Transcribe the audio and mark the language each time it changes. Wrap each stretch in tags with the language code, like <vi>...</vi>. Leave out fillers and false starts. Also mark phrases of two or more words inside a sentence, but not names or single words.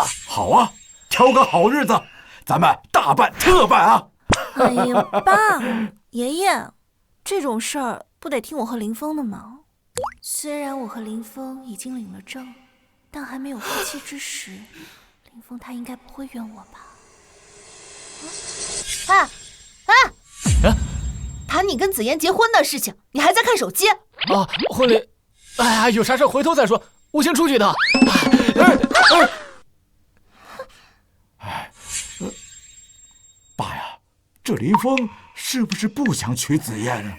<zh>好啊，挑個好日子，咱們大辦特辦啊！哎呀，爸，爺爺，這種事兒不得聽我和林峰的嗎？雖然我和林峰已經領了證，但還沒有夫妻之實，林峰他應該不會怨我吧？談你跟紫嫣結婚的事情，你還在看手機？婚禮，哎呀，有啥事回頭再說，我先出去的。爸呀，這林峰是不是不想娶紫嫣啊？</zh>